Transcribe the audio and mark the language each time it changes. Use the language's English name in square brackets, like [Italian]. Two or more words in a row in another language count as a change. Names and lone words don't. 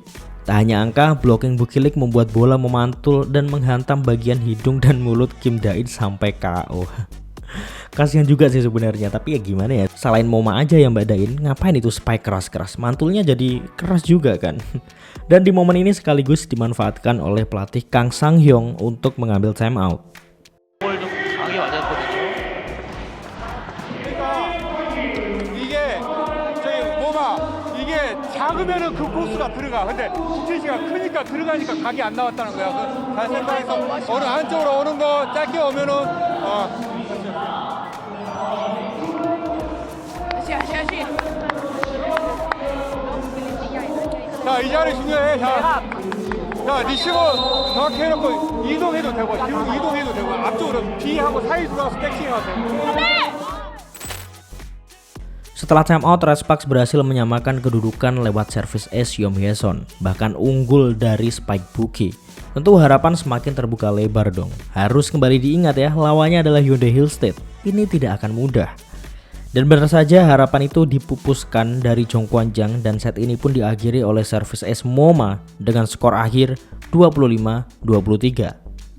[Indonesian] Tak hanya angka, blocking Bukilik membuat bola memantul dan menghantam bagian hidung dan mulut Kim Da-in sampai KO. Kasihan juga sih sebenarnya, tapi ya gimana ya, salahin Moma aja ya Mbak Dain, ngapain itu spike keras-keras, mantulnya jadi keras juga kan. Dan di momen ini sekaligus dimanfaatkan oleh pelatih Kang Sang-hyung untuk mengambil [English] time out. [Korean] 작으면은 그 코스가 들어가. 근데 스트레치가 크니까 들어가니까 각이 안 나왔다는 거야. 잘 생각해서 어느 안쪽으로 오는 거 짧게 오면은 자, 이 자리 중요해. 자, 리시버 정확히 해놓고 이동해도 되고 뒤로 이동해도 되고 앞쪽으로 B하고 사이 들어가서 백싱해도 되고. [Indonesian] Setelah [English] time out, [Indonesian] Red Sparks berhasil menyamakan kedudukan lewat servis ace Yom Hye-son, bahkan unggul dari Spike Buki. Tentu harapan semakin terbuka lebar dong. Harus kembali diingat ya, lawannya adalah Hyundai Hillstead. Ini tidak akan mudah. Dan benar saja harapan itu dipupuskan dari Jong Kwanjang dan set ini pun diakhiri oleh servis ace Moma dengan skor akhir 25-23.